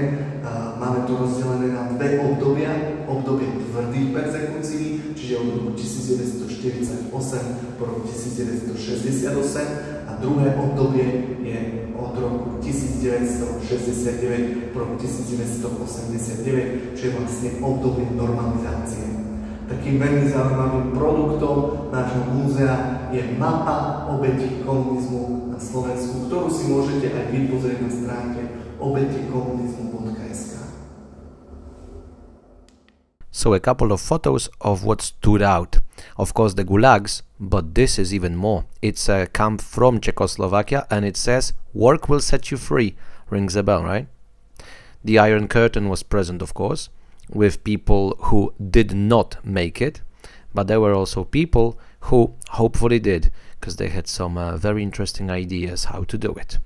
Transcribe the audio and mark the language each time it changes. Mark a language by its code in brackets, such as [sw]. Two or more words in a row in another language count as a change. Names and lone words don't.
[sk] Máme to rozdelené na 2 obdobia. Obdobie tvrdých perzekúcií, čiže od roku 1948 po rok 1968, a druhé obdobie je od roku 1969 po rok 1989, čo je vlastne obdobie normalizácie. Takým veľmi zaujímavým produktom nášho múzea je mapa obetí komunizmu na Slovensku, ktorú si môžete aj vy pozrieť na stránke obetikomunizmu.sk. [en] So a couple of photos of what stood out. Of course the gulags, but this is even more. It's a camp from Czechoslovakia and it says, "Work will set you free." Rings a bell, right? The Iron Curtain was present, of course, with people who did not make it, but there were also people who hopefully did, because they had some very interesting ideas how to do it.